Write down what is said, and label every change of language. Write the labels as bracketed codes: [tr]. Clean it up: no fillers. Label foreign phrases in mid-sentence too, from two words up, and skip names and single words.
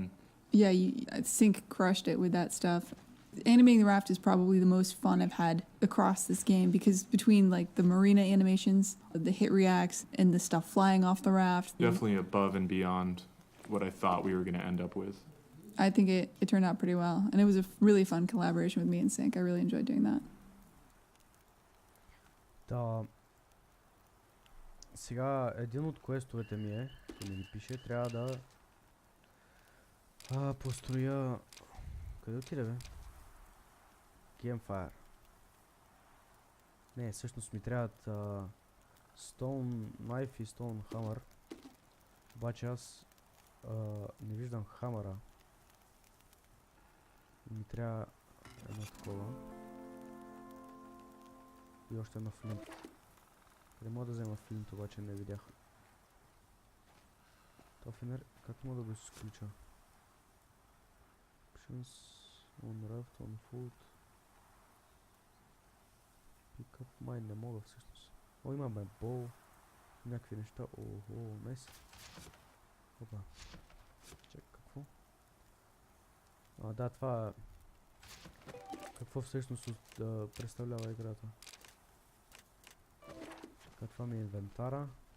[en] yeah, Sync crushed it with that stuff. Animating the raft is probably the most fun I've had across this game because between like the marina animations, the hit reacts, and the stuff flying off the raft. Definitely above and beyond what I thought we were going to end up with. I think it turned out pretty well. And it was a really fun collaboration with me and Sync. I really enjoyed doing that. [bg] Да. Сега един от квестовете ми е, ако ми пише, трябва да построя... Къде отиде, бе? Campfire. Не, всъщност ми трябват Stone Knife и Stone Hammer. Обаче аз не виждам хамъра. Ми трябва едно такова. И още едно флинт. Къде мога да взема флинт, обаче не видях. Това фенер, как мога да го изключа? [en] Options, on raft, on foot. Pick up mine, [bg] не мога всъщност. О, имаме бол. Някакви неща. Охо, найс. Опа. Чек, какво? Да, това... Какво всъщност представлява играта? Това ми е инвентара.